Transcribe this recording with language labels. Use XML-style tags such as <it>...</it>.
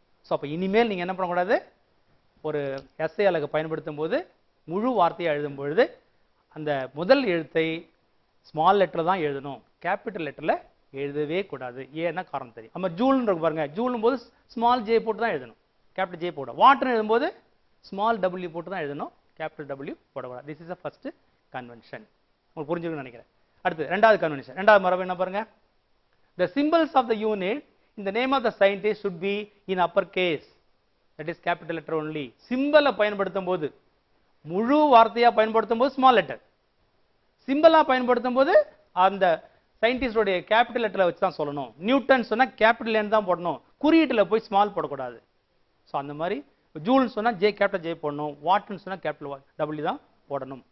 <ta>So அப்போ இனிமேல் நீங்கள் என்ன பண்ணக்கூடாது, ஒரு SI அலகை பயன்படுத்தும் போது முழு வார்த்தையை எழுதும் பொழுது அந்த முதல் எழுத்தை ஸ்மால் லெட்டர் தான் எழுதணும், கேபிட்டல் லெட்டரில் எழுதவே கூடாது. ஏன்னா காரணம் தெரியும். நம்ம ஜூல்னு இருக்கு பாருங்க, ஜூலும் போது ஸ்மால் ஜே போட்டு தான் எழுதணும், கேபிட்டல் ஜே போட. வாட்டர்னு எழுதும்போது ஸ்மால் W போட்டு தான் எழுதணும், கேபிட்டல் W போடக்கூடாது.</ta> <en>This is a first convention.</en> <ta>உங்களுக்கு புரிஞ்சுக்கணும்னு நினைக்கிறேன். அடுத்து ரெண்டாவது கன்வென்ஷன், ரெண்டாவது மரபு என்ன பாருங்க.</ta> <en>The symbols of the unit in the name of the scientist should be in upper case, that is capital letter only.</en> <ta>சிம்பலை பயன்படுத்தும் போது, முழு வார்த்தையா பயன்படுத்தும் போது ஸ்மால் லெட்டர், சிம்பலா பயன்படுத்தும் போது அந்த சயின்டிஸ்டோடைய கேபிட்டல் லெட்டரை வச்சு தான் சொல்லணும். நியூட்டன் சொன்னா கேபிட்டல் என் தான் போடணும், குறியீட்டில் போய் ஸ்மால் போடக்கூடாது. ஸோ அந்த மாதிரி ஜூல்னு சொன்னா கேபிட்டல் ஜே போடணும், வாட்னு சொன்னா கேபிட்டல் W தான் போடணும்.</ta>